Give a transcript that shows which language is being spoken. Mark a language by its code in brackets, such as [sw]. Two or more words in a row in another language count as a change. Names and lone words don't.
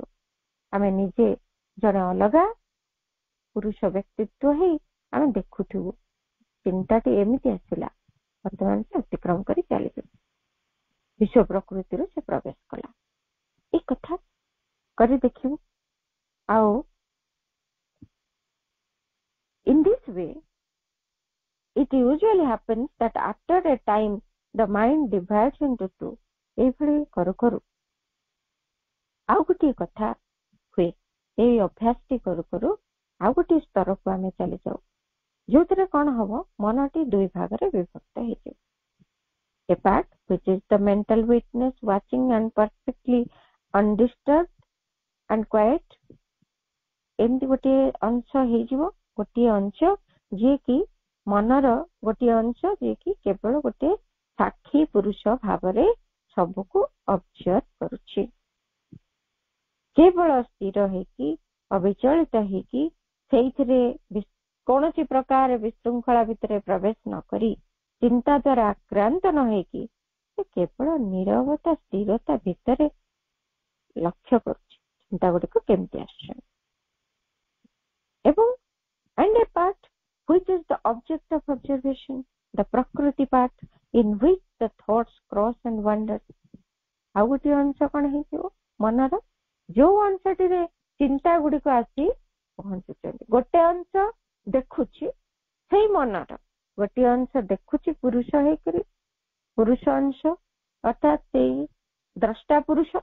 [or] ଆମେ ନିଜେ ଜଣେ ଅଲଗା ପୁରୁଷ ବ୍ୟକ୍ତିତ୍ୱ ହେଇ ଆମେ ଦେଖୁଥିବୁ, ଚିନ୍ତାଟି ଏମିତି ଆସିଲା, ବର୍ତ୍ତମାନ ସେ ଅତିକ୍ରମ କରି ଚାଲିଯିବ, ବିଶ୍ୱ ପ୍ରକୃତିରୁ ସେ ପ୍ରବେଶ କଲା। ଏ କଥା କରି ଦେଖିବୁ। [en] ଆଉ in this way it usually happens that after a time the mind divides into two. [or] ଏଇଭଳି କରୁ କରୁ ଆଉ ଗୋଟିଏ କଥା ହୁଏ। ଏଇ ଅଭ୍ୟାସଟି କରୁ କରୁ ଆଉ ଗୋଟିଏ ସ୍ତରକୁ ଆମେ ଚାଲିଯାଉ, ଯୋଉଥିରେ କଣ ହବ, ମନଟି 2 ଭାଗରେ ବିଭକ୍ତ ହେଇଯିବ। [en] A part which is the mental witness watching and perfectly undisturbed and quiet, [or] ଏମିତି ଗୋଟିଏ ଅଂଶ ହେଇଯିବ, ଗୋଟିଏ ଅଂଶ ଯିଏକି ମନର ଗୋଟିଏ ଅଂଶ ଯିଏକି କେବଳ ଗୋଟିଏ ସାକ୍ଷୀ ପୁରୁଷ ଭାବରେ ସବୁକୁ ଅବଜର୍ଭ କରୁଛି, କେବଳ ସ୍ଥିର ହେଇକି ଅବିଚଳିତ ହେଇକି ସେଇଥିରେ କୌଣସି ପ୍ରକାର ବିଶୃଙ୍ଖଳା ଭିତରେ ପ୍ରବେଶ ନ କରି, ଚିନ୍ତା ଦ୍ୱାରା ଆକ୍ରାନ୍ତ ନ ହେଇକି ସେ କେବଳ ନୀରବତା ସ୍ଥିରତା ଭିତରେ ଲକ୍ଷ୍ୟ କରୁଛି ଚିନ୍ତା ଗୁଡ଼ିକ କେମିତି ଆସୁଛନ୍ତି। [en] ଏବଂ and a part which is the object of observation, the prakriti part in which the thoughts cross and wander. [or] ଆଉ ଗୋଟିଏ ଅଂଶ କଣ ହେଇଥିବ ମନର, ଯୋଉ ଅଂଶଟିରେ ଚିନ୍ତା ଗୁଡିକ ଆସି ପହଞ୍ଚୁଛନ୍ତି। ଗୋଟେ ଅଂଶ ଦେଖୁଛି ସେଇ ମନର, ଗୋଟିଏ ଅଂଶ ଦେଖୁଛି ପୁରୁଷ ହେଇକରି, ପୁରୁଷ ଅଂଶ ଅର୍ଥାତ୍ ସେଇ ଦ୍ରଷ୍ଟା ପୁରୁଷ।